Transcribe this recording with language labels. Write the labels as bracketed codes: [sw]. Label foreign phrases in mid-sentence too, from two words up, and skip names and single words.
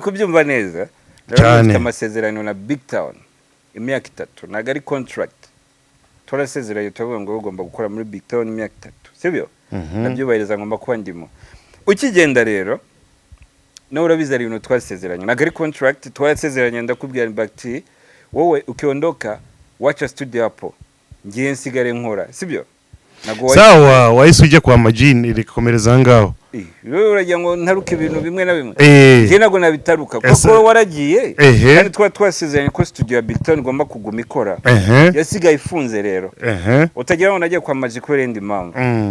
[rw] kubyumva neza mfite amasezerano na BigTown imyaka 3 ntabwo ari contract turasezeranye tuvuga ngo ugomba gukora muri BigTown imyaka 3 sibyo nabyubahiriza ngomba kuba ndimo ukigenda rero no urabizari ibintu twasezeranye ntabwo ari contract twasezeranye ndakubwira bakti wowe [sw] ukiondoka wacha studio [rw] hapo ngiye nsigare nkora sibyo sawa wahise ujya kwa majini rikomereza ngaho rero uragira ngo ntaruke ibintu bimwe na bimwe ngiye nago nabitaruka kuko waragiye kandi twasezeranye ko studio ya BigTown igomba kuguma ikora yasigaye ifunze rero utagira ngo nagiye kwa maji kubera indi mpamvu